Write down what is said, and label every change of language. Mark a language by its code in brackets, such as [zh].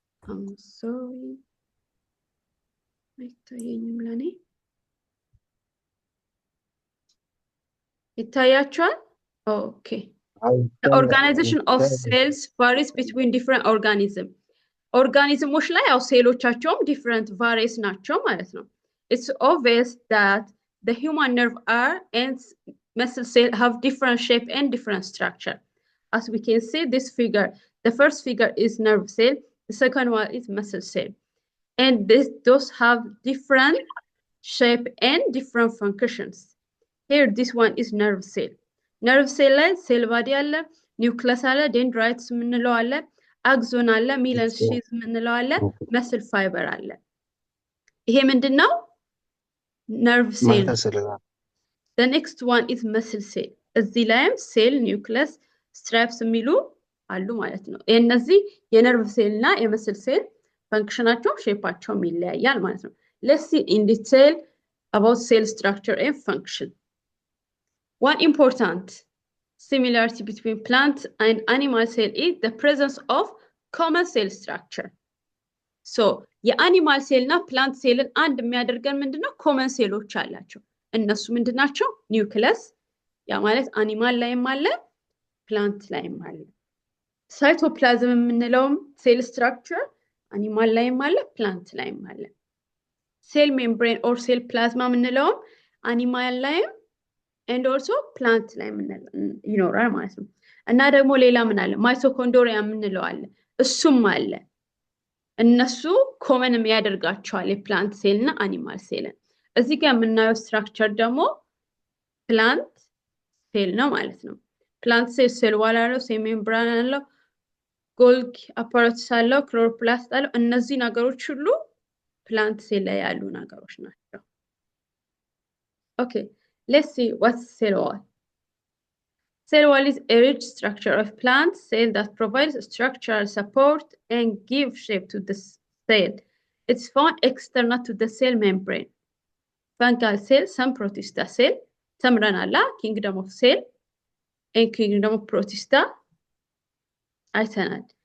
[en] I'm sorry. [am] አይታየኝም ለኔ ይታያችኋል? Okay. [en] The organization of cells varies between different organisms. [am] Organisms ላይ ያው ሴሎቻቸውም different varies ናቸው ማለት ነው. [en] It's obvious that the human nerve and muscle cell have different shape and different structure. As we can see this figure, the first figure is nerve cell, the second one is muscle cell. And those have different shape and different functions. Here this one is nerve cell. Nerve cell ላይ cell body አለ, nucleus አለ, dendrites ምንለው አለ, axon አለ, myelin sheath ምንለው አለ, muscle fiber አለ. [am] ይሄ ምንድነው? [en] Nerve cell. The next one is muscle cell. [am] እዚህ ላይም cell, nucleus, stripes የሚሉ አሉ ማለት ነው. እነዚህ የነርቭ ሴል እና የመስል ሴል ፈንክሽናቸው ሼፓቸው ይለያያል ማለት ነው. [en] Let's see in detail about cell structure and function. One important similarity between plant and animal cell is the presence of common cell structure. [am] So, የአኒማል ሴል እና ፕላንት ሴልን አንድ የሚያደርገን ምንድነው? ኮመን ሴሎች አላቸው። እነሱ ምንድናቸው? ኒውክለስ ያ ማለት አኒማል ላይም አለ ፕላንት ላይም አለ። ሳይቶፕላዝም የምንለውም ሴል ስትራክቸር አኒማል ላይም አለ ፕላንት ላይም አለ። ሴል ሜምብሬን ኦር ሴል ፕላዝማ የምንለውም አኒማል ላይም and also plant ላይ ይኖራል ማለት ነው። እና ደግሞ ሌላ ምን አለ? ማይቶኮንድሪያ የምንለው አለ እሱም አለ። እነሱ ኮመን የሚያደርጋቸዋል የፕላንት ሴል እና አኒማል ሴልን። እዚህ ጋር የምናየው ስትራክቸር ደግሞ ፕላንት ሴል ነው ማለት ነው። ፕላንት ሴል ሴል ዋል አለው፣ ሴል ሜምብራን አለው፣ ጎልጊ አፓራተስ አለው፣ ክሎሮፕላስት አለው። እነዚህ ነገሮች ሁሉ ፕላንት ሴል ላይ ያሉ ነገሮች ናቸው። Okay. [en] Let's see what's cell wall. Cell wall is a rich structure of plant cell that provides structural support and gives shape to the cell. It's found external to the cell membrane. Fungal cell, some protista cell, some ranala, kingdom of cell, and kingdom of protista. Itanad.